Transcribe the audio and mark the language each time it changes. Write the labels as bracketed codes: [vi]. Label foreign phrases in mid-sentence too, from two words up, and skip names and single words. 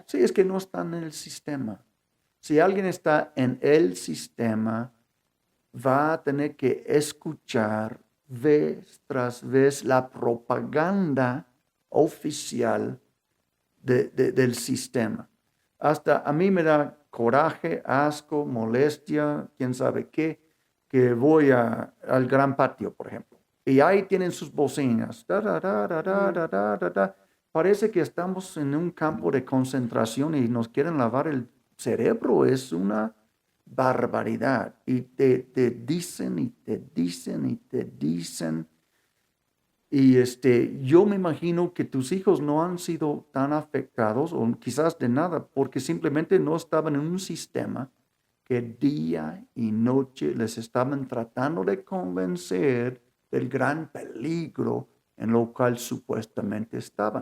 [es] Sí, es que no están en el sistema. Si alguien está en el sistema, va a tener que escuchar vez tras vez la propaganda oficial del sistema. Hasta a mí me da coraje, asco, molestia, quién sabe qué, que voy al gran patio, por ejemplo. Y ahí tienen sus bocinas. Da, da, da, da, da, Mm, da, da, da, da. Parece que estamos en un campo de concentración y nos quieren lavar el cerebro. Es una barbaridad. Y te dicen y te dicen y te dicen. Y yo me imagino que tus hijos no han sido tan afectados o quizás de nada porque simplemente no estaban en un sistema que día y noche les estaban tratando de convencer del gran peligro en lo cual supuestamente estaban.